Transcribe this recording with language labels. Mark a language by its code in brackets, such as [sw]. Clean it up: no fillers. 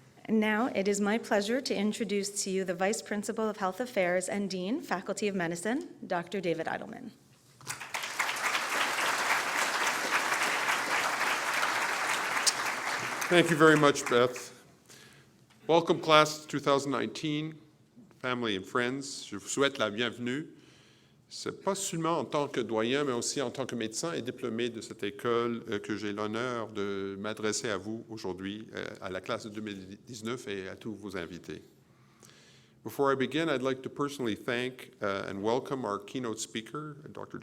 [en] Now, it is my pleasure to introduce to you the Vice Principal of Health Affairs and Dean, Faculty of Medicine, Dr. David Eidelman. Thank you very much, Beth. Welcome, class 2019, family and friends. [fr] Je vous souhaite la bienvenue. C'est pas seulement en tant que doyen, mais aussi en tant que médecin et diplômé de cette école que j'ai l'honneur de m'adresser à vous aujourd'hui, à la classe de 2019 et à tous vos invités. [en] Before I begin, I'd like to personally thank and welcome our keynote speaker, Dr.